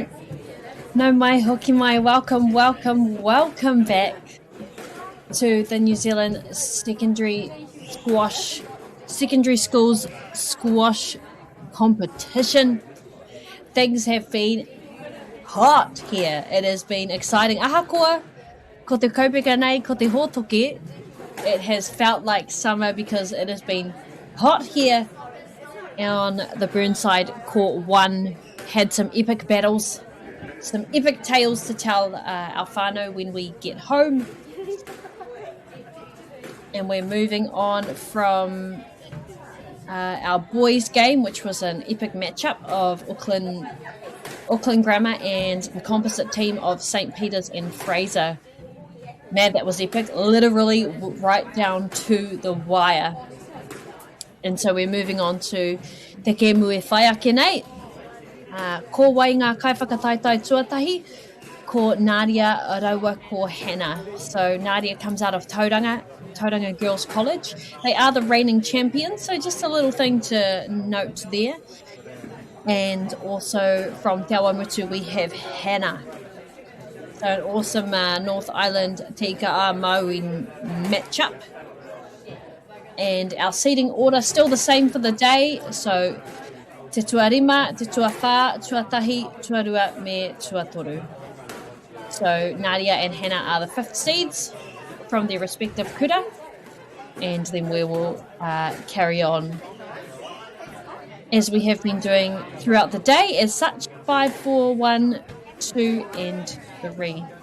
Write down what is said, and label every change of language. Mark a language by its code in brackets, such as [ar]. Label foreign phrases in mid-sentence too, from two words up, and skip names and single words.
[mi] No mai, hoki mai. [en] Welcome, welcome, welcome back to the New Zealand Secondary Schools Squash Competition. Things have been hot here. It has been exciting. [mi] Ahakoa, ko te kaupeka nei, ko te hōtoke. [en] It has felt like summer because it has been hot here on the Burnside Court 1. Had some epic battles, some epic tales to tell our whānau when we get home. And we're moving on from our boys game, which was an epic matchup of Auckland Grammar and the composite team of St. Peter's and Fraser. Man, that was epic, literally right down to the wire. And so we're moving on to [mi] Te Kemu e Whai Ake nei. Ko wai ngā kaiwhakataitai tuatahi, ko Nadia Arawa ko Hannah. [en] So Nadia comes out of Tauranga Girls College. They are the reigning champions, so just a little thing to note there. And also from Te Awamutu we have Hannah. So an awesome North Island Tika MΑORI matchup. And our seating order still the same for the day. [mi] So te tuarima, te tuawha, tuatahi, tuarua me tuatoru. [en] So Nadia and Hannah are the 5th seeds from their respective kura. And then we will carry on as we have been doing throughout the day. As such, 5, 4, 1, 2 and 3.